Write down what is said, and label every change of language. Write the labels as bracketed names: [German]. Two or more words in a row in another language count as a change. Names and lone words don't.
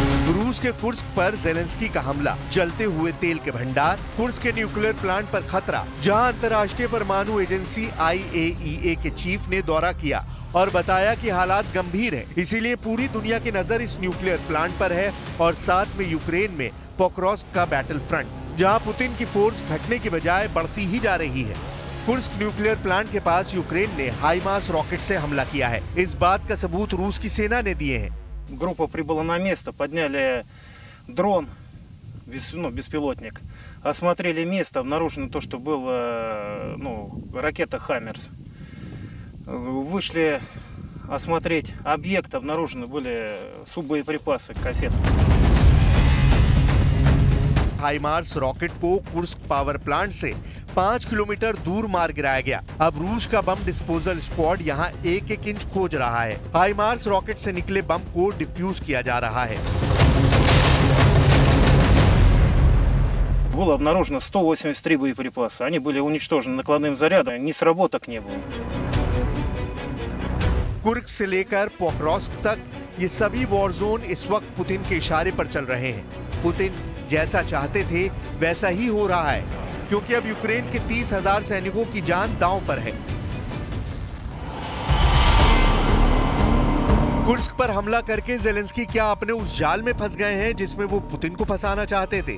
[Hindi] रूस के कुर्स्क पर जेलेंस्की का हमला, जलते हुए तेल के भंडार, कुर्स्क के [English] nuclear plant [Hindi] पर खतरा, जहां अंतर्राष्ट्रीय परमाणु एजेंसी IAEA के चीफ ने दौरा किया और बताया कि हालात गंभीर हैं, इसीलिए पूरी दुनिया की नजर इस [English] nuclear plant [Hindi] पर है और साथ में यूक्रेन में पोक्रोस्क का [English] battle front, [Hindi] जहां पुतिन की फोर्स घटने की बजाय बढ़ती ही जा रही है। कुर्स्क [English] nuclear plant [Hindi] के पास यूक्रेन ने हाइमार्स रॉकेट से हमला किया है। इस बात का सबूत रूस की सेना ने दिए हैं। [Russian] Группа прибыла на место, подняли дрон, беспилотник, осмотрели место, обнаружено то, что был ракета «Хаммерс». Вышли осмотреть объект, обнаружены были суббоеприпасы, кассеты. [Hindi] हाइमार्स रॉकेट को कुर्स्क [English] power plant [Hindi] से 5 किलोमीटर दूर मार गिराया गया। अब रूस का [English] bomb disposal squad [Hindi] यहां एक इंच खोज रहा है। हाइमार्स रॉकेट से निकले बम को डिफ्यूज किया जा रहा है। [Russian] Было обнаружено 183 боеприпаса. Они были уничтожены накладным зарядом, ни сработок не было. [Hindi] कुर्स्क से लेकर पोक्रोस्क तक ये सभी [English] war zone [Hindi] इस वक्त पुतिन के इशारे पर चल रहे हैं। पुतिन जैसा चाहते थे वैसा ही हो रहा है, क्योंकि अब यूक्रेन के 30,000 सैनिकों की जान दांव पर है। कुर्स्क पर हमला करके जेलेंस्की क्या अपने उस जाल में फंस गए हैं जिसमें वो पुतिन को फंसाना चाहते थे?